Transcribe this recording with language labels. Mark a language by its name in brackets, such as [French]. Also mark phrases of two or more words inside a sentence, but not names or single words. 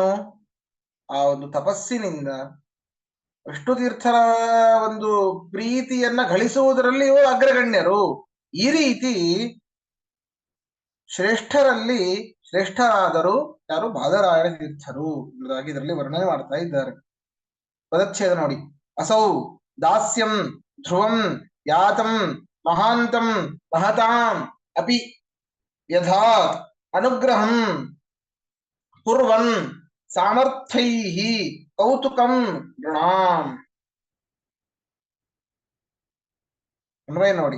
[Kannada] ಆ ಒಂದು ತಪಸ್ಸಿನಿಂದ, ವಿಷ್ಣು ತೀರ್ಥರ ಒಂದು ಪ್ರೀತಿಯನ್ನ ಗಳಿಸುವುದರಲ್ಲಿ ಇವರು ಅಗ್ರಗಣ್ಯರು. ಈ ರೀತಿ ಶ್ರೇಷ್ಠರಲ್ಲಿ ಶ್ರೇಷ್ಠರಾದರು ಯಾರು? ಬಾದರಾಯಣ ತೀರ್ಥರು ಎಂಬುದಾಗಿ ಇದರಲ್ಲಿ ವರ್ಣನೆ ಮಾಡ್ತಾ ಇದ್ದಾರೆ. ಪದಚ್ಛೇದ ನೋಡಿ. [Sanskrit] ಅಸೌ ದಾಸ್ಯಂ ಧ್ರುವಂ ಯಾತಂ ಮಹಾಂತಂ ಮಹತಾಂ ಅಪಿ ಯಥಾತ್ ಅನುಗ್ರಹಂ ಕುರ್ವನ್ ಸಾಮರ್ಥ್ಯೈಃ ಕೌತುಕಂ ನೃಣಾಂ. [Kannada] ಅನ್ವಯ ನೋಡಿ.